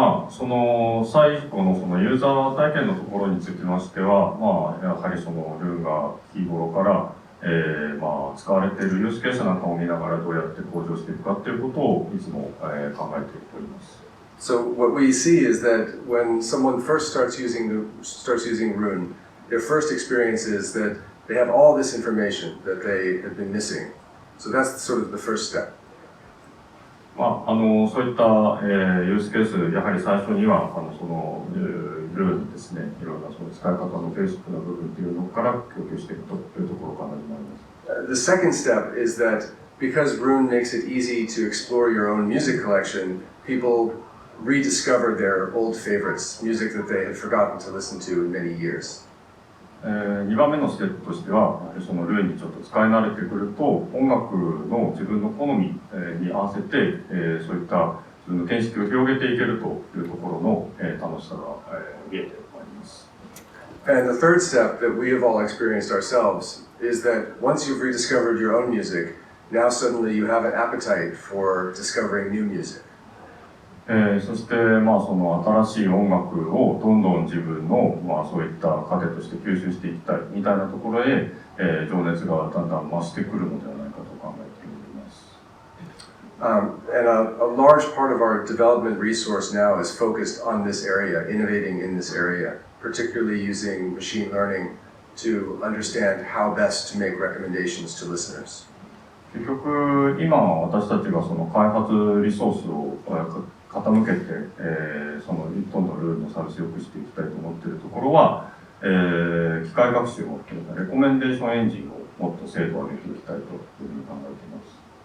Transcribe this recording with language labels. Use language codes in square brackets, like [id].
[ja] その最後のそのユーザー体験のところにつきましては、やはりそのRoonが日頃から、使われているユースケースなんかを見ながらどうやって向上していくかということをいつも、考えております。 [en] So what we see is that when someone first starts using Roon, their first experience is that they have all this information that they have been missing. So that's sort of the first step. [ja] そういった、ユースケース、やはり最初にはそのRoonですね、いろんなその使い方のベーシックな部分というのから供給していくというところからになります。 [en] The second step is that because Roon makes it easy to explore your own music collection, people rediscover their old favorites, music that they had forgotten to listen to in many years. [ja] 2番目のステップとしては、そのRoonにちょっと使い慣れてくると、音楽の自分の好みに合わせて、そういった自分の見識を広げていけるというところの楽しさが見えてまいります。 [en] And the third step that we have all experienced ourselves is that once you've rediscovered your own music, now suddenly you have an appetite for discovering new music. [ja] そして、まあ、その新しい音楽をどんどん自分の、まあ、そういった糧として吸収していきたいみたいなところへ、情熱がだんだん増してくるのではないかと考えております。 [en] And a large part of our development resource now is focused on this area, innovating in this area, particularly using machine learning to understand how best to make recommendations to listeners. [ja] 結局、今私たちがその開発リソースを傾けて、そのどんどんルールのサービスを良くしていきたいと思っているところは、機械学習を含めたレコメンデーションエンジンをもっと精度を上げていきたいというふうに考えています。